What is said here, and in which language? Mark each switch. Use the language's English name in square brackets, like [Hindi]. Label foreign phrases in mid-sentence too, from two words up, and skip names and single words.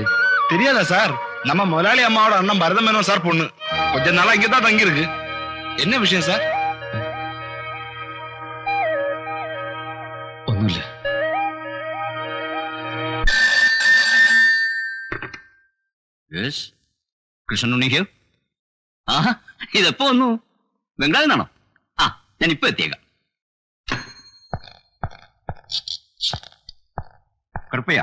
[Tamil] தெரியாதா சார்? நம்ம முதலாளி அம்மாவோட அண்ணன் பரதம் மேனோன் சார் பொண்ணு. கொஞ்ச நாளா இங்கதான் தங்கி இருக்கு. என்ன விஷயம் சார்? [Malayalam] ഒന്നുമില്ല. കൃഷ്ണനുണ്ണിക്കോ? ആഹാ, ഇതെപ്പോ വന്നു? ബംഗ്ലാവിൽ നിന്നാണോ? ആ, ഞാൻ ഇപ്പൊ എത്തിയേക്കാം. കറുപ്പയ്യ,